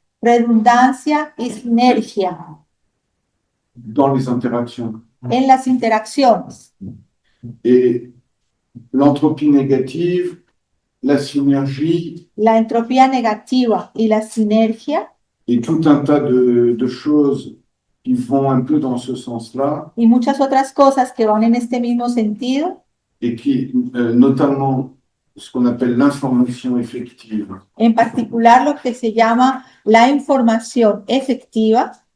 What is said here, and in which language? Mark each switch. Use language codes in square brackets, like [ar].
[es] redundancia y sinergia [fr] dans les interactions. [es] en las interacciones. [fr] Et l'entropie négative la synergie [es] la entropía negativa y la sinergia [fr] et tout un tas de choses qui vont un peu dans ce sens-là [es] y muchas otras cosas que van en este mismo sentido, [fr] et qui, notamment ce qu'on appelle l'information effective. [es] en particular lo que se llama la información efectiva,